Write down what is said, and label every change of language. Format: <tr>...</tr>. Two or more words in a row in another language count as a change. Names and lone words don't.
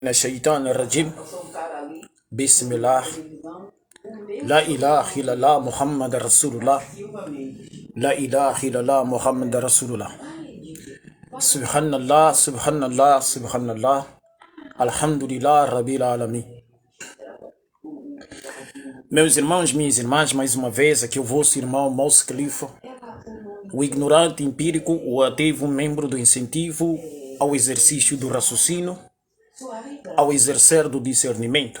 <ar>من الشيطان الرجيم بسم الله لا إله إلا الله محمد رسول الله لا إله إلا الله محمد رسول الله سبحان الله سبحان الله سبحان الله الحمد لله رب العالمين.</ar> <pt>Meus irmãos, minhas irmãs, mais uma vez aqui o vosso irmão Moço Khalifa, o ignorante empírico, o ativo membro do incentivo ao exercício do raciocínio, ao exercer do discernimento.</pt>